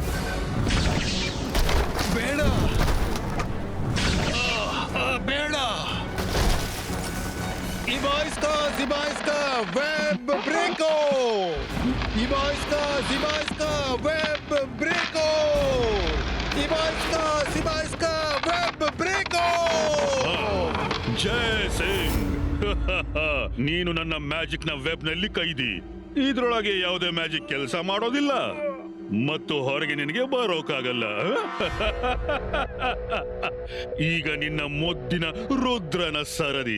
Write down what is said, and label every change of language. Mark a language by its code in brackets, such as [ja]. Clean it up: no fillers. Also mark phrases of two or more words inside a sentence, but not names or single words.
[kn] ಬೇಡ, ಬೇಡ. Zibajska, web breako! Zibajska, web breako! Zibajska, web breako! ಜೈ ಸಿಂಗ್. ನೀನು ನನ್ನ ಮ್ಯಾಜಿಕ್ ನ ವೆಬ್ ನಲ್ಲಿ ಕೈದಿ. ಇದ್ರೊಳಗೆ ಯಾವುದೇ ಮ್ಯಾಜಿಕ್ ಕೆಲಸ ಮಾಡೋದಿಲ್ಲ ಮತ್ತು ಹೊರಗೆ ನಿನಗೆ ಬರೋಕಾಗಲ್ಲ. ಈಗ ನಿನ್ನ ಮುದ್ದಿನ ರುದ್ರನ ಸರದಿ.